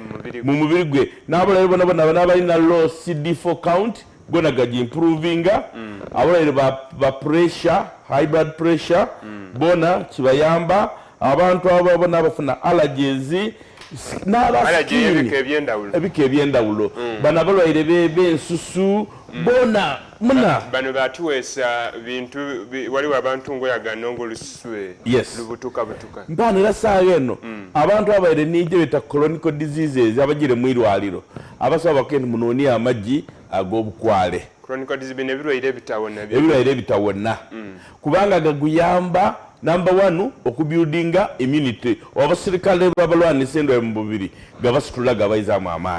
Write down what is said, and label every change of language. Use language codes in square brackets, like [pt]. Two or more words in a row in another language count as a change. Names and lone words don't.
[lg] mu mubiri gwe n'abalwaire bona n'abalina [en] low CD4 count [lg] gona gaji improvinga abalwaire ba pressure [en] high blood pressure [lg] bona kibayamba abantu abo bona abafuna allergies ebika ebyendawulo bano abalwaire b'ensusu bona muna bano batuweesa bintu waliwo abantu ngoyagana ng'oluswe lubutuka mpano era saawa eno abantu abaire n'ijjo beta [en] chronic diseases [lg] abagire mu irwaliro abasaba bakende munooni amagi ag'obukwale ebirwaire ebitawona kubanga gaguyamba number 1 okubuildinga immunity abasirikale babalwanisa endwaye mu mubiri gabasitula gabayizaamu amaanyi